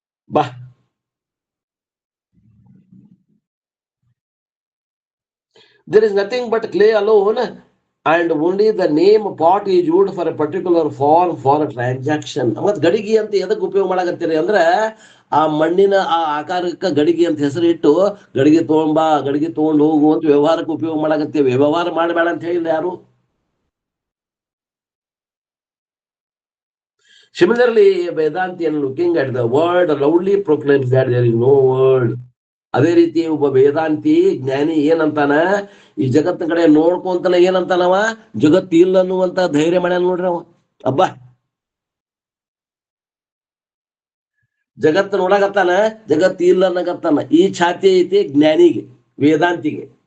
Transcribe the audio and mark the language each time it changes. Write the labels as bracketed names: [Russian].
[English] ಬಾ there is nothing but clay alone and only the name pot is used for a particular form for a transaction. [Kannada] ಮತ್ ಗಡಿಗೆ ಅಂತ ಎದಕ್ಕೆ ಉಪಯೋಗ ಮಾಡಾಕತ್ತೀರಿ ಅಂದ್ರೆ ಆ ಮಣ್ಣಿನ ಆ ಆಕಾರಕ್ಕೆ ಗಡಿಗೆ ಅಂತ ಹೆಸರು ಇಟ್ಟು ಗಡಿಗೆ ತಗೊಂಡು ಹೋಗು ಅಂತ ವ್ಯವಹಾರಕ್ಕೆ ಉಪಯೋಗ ಮಾಡಕತ್ತೇವೆ. ವ್ಯವಹಾರ ಮಾಡಬೇಡ ಅಂತ ಹೇಳಿಲ್ಲ ಯಾರು. [English] Similarly, Vedanti and looking at the word loudly proclaims that there is no word. [Kannada] ಅದೇ ರೀತಿ ಒಬ್ಬ ವೇದಾಂತಿ ಜ್ಞಾನಿ ಏನಂತಾನ, ಈ ಜಗತ್ತಿನ ಕಡೆ ನೋಡ್ಕೊಂತಾನ ಏನಂತಾನವ, ಜಗತ್ತು ಇಲ್ಲ ಅನ್ನುವಂತ ಧೈರ್ಯ ಮಾಡ್ಯಾನ ನೋಡ್ರಿ ಅವ. ಅಬ್ಬಾ, ಜಗತ್ತು ನೋಡಕತ್ತಾನ, ಜಗತ್ತು ಇಲ್ಲ ಅನ್ನಕತ್ತಾನ. ಈ ಛಾತಿ ಐತಿ ಜ್ಞಾನಿಗೆ, ವೇದಾಂತಿಗೆ.